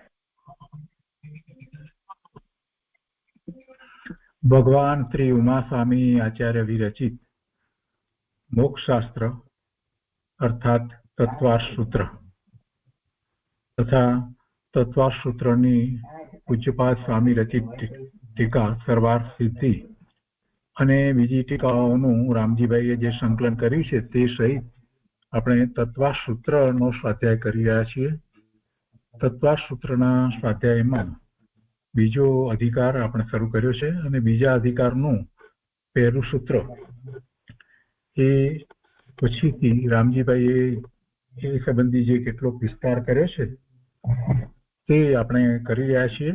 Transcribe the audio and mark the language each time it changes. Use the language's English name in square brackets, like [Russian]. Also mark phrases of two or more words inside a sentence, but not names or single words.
[Gujarati] ભગવાન શ્રી ઉમા સ્વામી આચાર્ય વિરચિત મોક્ષ શાસ્ત્ર અર્થાત તત્વાર્થ સૂત્ર તથા તત્વાર્થ સૂત્રની પૂજ્યપાદ સ્વામી રચિત ટીકા સર્વાર્થ સિદ્ધિ અને બીજી ટીકાઓનું રામજીભાઈએ જે સંકલન કર્યું છે તે સહિત આપણે તત્વાર્થ સૂત્રનો સ્વાધ્યાય કરી રહ્યા છીએ. તત્વાર્થ સૂત્રના સ્વાધ્યાયમાં બીજો અધિકાર આપણે શરૂ કર્યો છે અને બીજા અધિકારનું પહેલું સૂત્ર એ પછીથી રામજીભાઈએ એ સંબંધી જે કેટલોક વિસ્તાર કર્યો છે તે આપણે કરી રહ્યા છીએ.